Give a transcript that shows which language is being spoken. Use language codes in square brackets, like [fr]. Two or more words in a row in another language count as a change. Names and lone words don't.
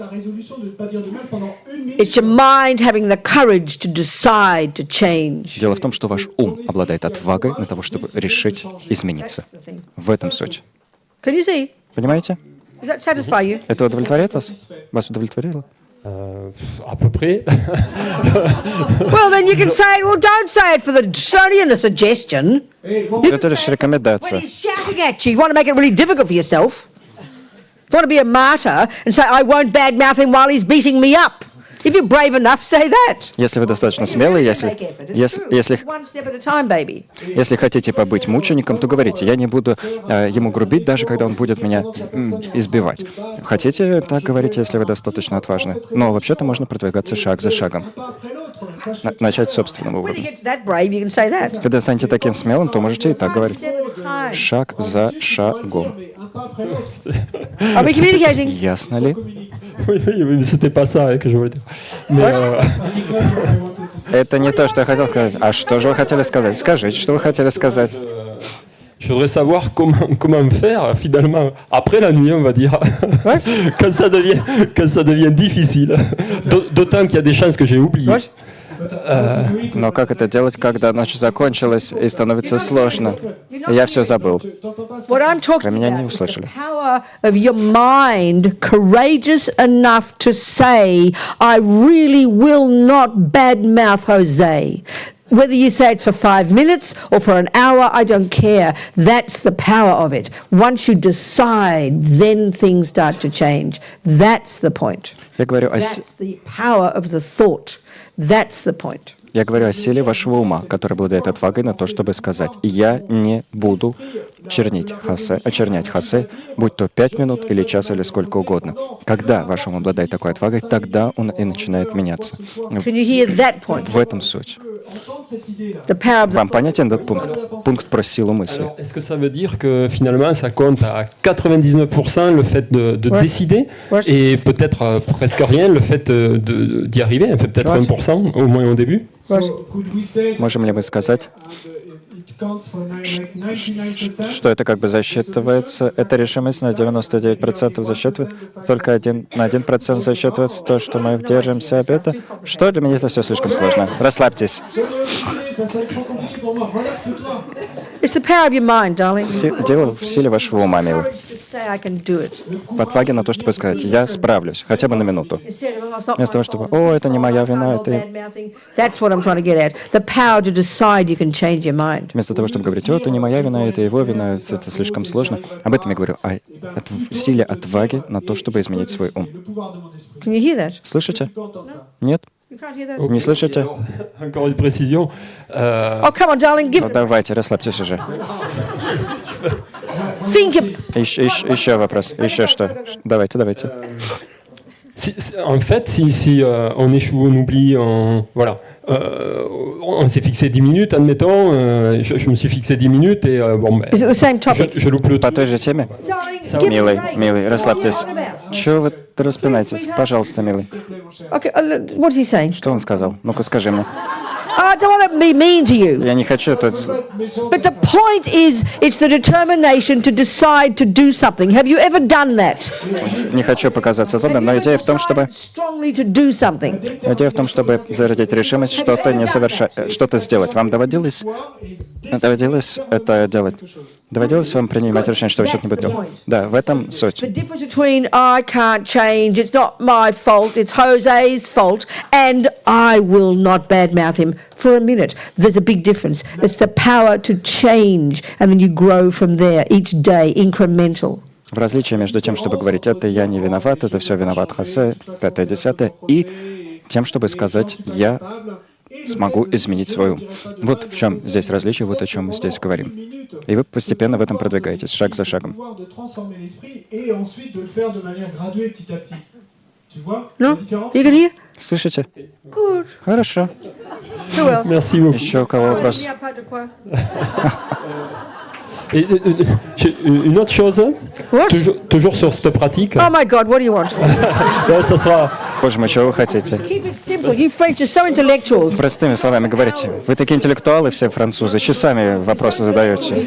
[ru] Дело в том, что ваш ум обладает отвагой на того, чтобы решить измениться. В этом суть. Понимаете? Это удовлетворяет вас? Вас удовлетворило? [fr] À peu près. [en] Well, then you can say it. Well, don't say it for the... It's only a suggestion. [ru] Это лишь рекомендация. [en] When he's shouting at you, you want to make it really difficult for yourself. You want to be a martyr and say, I won't badmouth him while he's beating me up. If you're brave enough, say that. [ru] Если вы достаточно смелый, если хотите побыть мучеником, то говорите, я не буду ему грубить, даже когда он будет меня избивать. Хотите так говорить, если вы достаточно отважны? Но вообще-то можно продвигаться шаг за шагом. Начать с собственного уровня. Когда станете таким смелым, то можете и так говорить. Шаг за шагом. Ясно ли? Это не то, что я хотел сказать. А что же вы хотели сказать? Скажите, что вы хотели сказать. [fr] Je voudrais savoir comment faire finalement après la nuit, on va dire, quand ça devient difficile. D'autant qu'il y a des chances que j'ai oublié. [ru] Но как это делать, когда ночь закончилась и становится сложно? Я все забыл. Вы меня не услышали. [en] Of your mind courageous enough to say, I really will not badmouth Jose. Whether you say it for 5 minutes or for an hour, I don't care. That's the power of it. Once you decide, then things start to change. That's the point. That's the power of the thought. That's the point. [ru] Я говорю о силе вашего ума, который обладает отвагой на то, чтобы сказать, я не буду очернять Хосе, будь то 5 минут или час или сколько угодно. Когда ваш ум обладает такой отвагой, тогда он и начинает меняться. В этом суть. Вам понятен этот пункт? Пункт про силу мысли. [fr] Est-ce que ça veut dire que finalement ça compte à 99% le fait de décider et peut-être presque rien le fait d'y arriver, peut-être 1% au moins au début? [ru] Можем ли мы сказать, что это как бы засчитывается, эта решимость на 99% засчитывается, только на 1% засчитывается то, что мы держимся об этом? Что для меня это все слишком сложно? Расслабьтесь. [en] It's the power of your mind, darling. [ru] Дело в силе вашего ума, милый. В отваге на то, чтобы сказать, я справлюсь, хотя бы на минуту. Вместо того, чтобы, о, это не моя вина, это... Вместо того, чтобы говорить, о, это не моя вина, это его вина, это слишком сложно. Об этом я говорю, о силе отваги на то, чтобы изменить свой ум. Слышите? Нет? Не слышите? [fr] Encore une précision. [ru] Ну, давайте, расслабьтесь уже. Еще вопрос. Еще что? Давайте. [fr] En fait, si on échoue, on oublie, on s'est fixé 10 minutes, admettons, je me suis fixé 10 minutes et bon, ben, je loupe le [ru] По той же теме? Милый, расслабьтесь. Чего вы распинаетесь? Пожалуйста, милый. Что он сказал? Ну-ка, скажи мне. [en] I don't want to be mean to you. [ru] Я не хочу тут... [en] But the point is, it's the determination to decide to do something. Have you ever done that? [ru] Не хочу показаться злобным, но идея в том, чтобы... Идея в том, чтобы зародить решимость что-то сделать. Вам доводилось это делать? Доводилось вам принимать решение, что вы что-то не будете делать? Да, в этом суть. [en] The difference between I can't change, it's not my fault, it's Jose's fault, and I will not badmouth him for a minute. There's a big difference. It's the power to change, and then you grow from there each day, incremental. [ru] В различии между тем, чтобы говорить, это я не виноват, это все виноват Хосе, 5-10, и тем, чтобы сказать, я смогу изменить свой ум. Вот в чем здесь различие, вот о чем мы здесь говорим. И вы постепенно в этом продвигаетесь, шаг за шагом. [en] No? You can hear? [ru] Слышите? [en] Good. [ru] Хорошо. [en] Who else? [fr] Merci beaucoup. [ru] Еще у кого вопрос? [fr] Et, une autre chose, toujours sur cette pratique. [en] Oh my God, what do you want? [fr] Ça sera. [ru] Боже мой, чего вы хотите? [en] Keep it simple. You French are so intellectuals. [ru] Простыми словами говорите. Вы такие интеллектуалы все, французы, часами вопросы задаете.